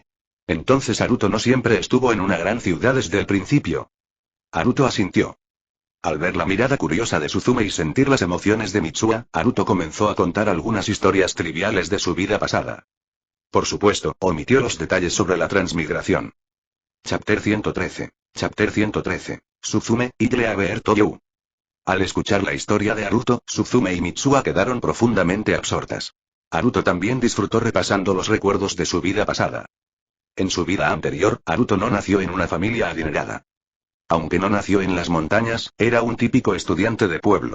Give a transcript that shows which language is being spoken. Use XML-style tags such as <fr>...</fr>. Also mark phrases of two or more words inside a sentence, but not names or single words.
<es>Entonces Haruto no siempre estuvo en una gran ciudad desde el principio. Haruto asintió. Al ver la mirada curiosa de Suzume y sentir las emociones de Mitsuha, Haruto comenzó a contar algunas historias triviales de su vida pasada. Por supuesto, omitió los detalles sobre la transmigración.</es> <en>Chapter 113. Chapter 113.</en> <es>Suzume, Idle Toyu. Al escuchar la historia de Haruto, Suzume y Mitsuha quedaron profundamente absortas. Haruto también disfrutó repasando los recuerdos de su vida pasada. En su vida anterior, Haruto no nació en una familia adinerada. Aunque no nació en las montañas, era un típico estudiante de pueblo.</es>